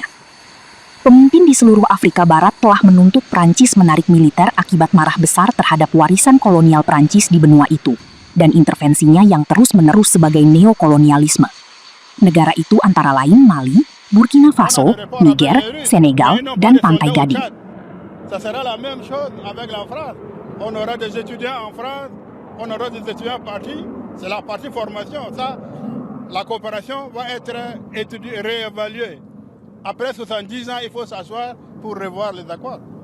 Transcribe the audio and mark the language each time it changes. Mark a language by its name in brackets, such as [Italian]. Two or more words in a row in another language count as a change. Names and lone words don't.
[Indonesian] Pemimpin di seluruh Afrika Barat telah menuntut Prancis menarik militer akibat marah besar terhadap warisan kolonial Prancis di benua itu, dan intervensinya yang terus-menerus sebagai neokolonialisme. Negara itu antara lain Mali, Burkina Faso, Niger, Senegal, dan Pantai Gading. [French] Ça sera la même chose avec la France. On aura des étudiants en France, on aura des étudiants partis. C'est la partie formation. Ça, la coopération va être étudiée, réévaluée. Après 70 ans, il faut s'asseoir pour revoir les accords.